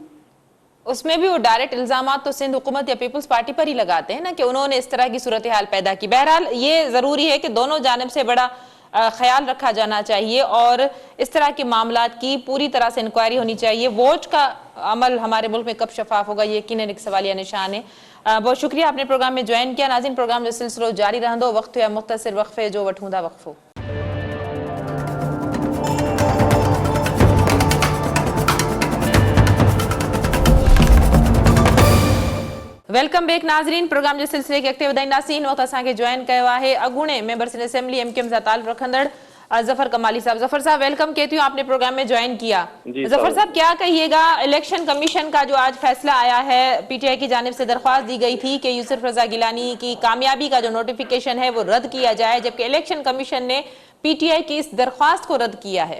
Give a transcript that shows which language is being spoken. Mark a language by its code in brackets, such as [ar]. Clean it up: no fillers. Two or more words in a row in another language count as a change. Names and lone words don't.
[ur] اس میں بھی وہ ڈائریکٹ الزامات تو سندھ حکومت یا پیپلز پارٹی پر ہی لگاتے ہیں نا کہ انہوں نے اس طرح کی صورت حال پیدا کی. بہرحال یہ ضروری ہے کہ دونوں جانب سے بڑا خیال رکھا جانا چاہیے اور اس طرح کے معاملات کی پوری طرح سے انکوائری ہونی چاہیے. ووٹ کا عمل ہمارے ملک میں کب شفاف ہوگا، یہ یقیناً ایک سوالیہ نشان ہے. بہت شکریہ آپنے پروگرام میں جوائن کیا. [sd] नाज़रीन, प्रोग्राम जो सिलसिलो जारी रहंदो। वक्त या मुख्तसर वक्फे जो वठूंदा वक्फो। [en] welcome back [sd] नाज़रीन, प्रोग्राम जे सिलसिले के अॻिते वधाईंदासीं। वक़्तु असांखे ज्वाइन कयो आहे अॻूणे [en] members in assembly [sd] MQM सां ताल्लुक़ रखंदड़ जफर कमाली साहब। [ur] ظفر صاحب ویلکم کہتی ہوں، آپنے پروگرام میں جوائن کیا۔ ظفر صاحب کیا کہیے گا، الیکشن کمیشن کا جو آج فیصلہ آیا ہے، PTI کی جانب سے درخواست دی گئی تھی کہ یوسف رضا گیلانی کی کامیابی کا جو نوٹیفکیشن ہے وہ رد کیا جائے، جبکہ الیکشن کمیشن نے PTI کی اس درخواست کو رد کیا ہے.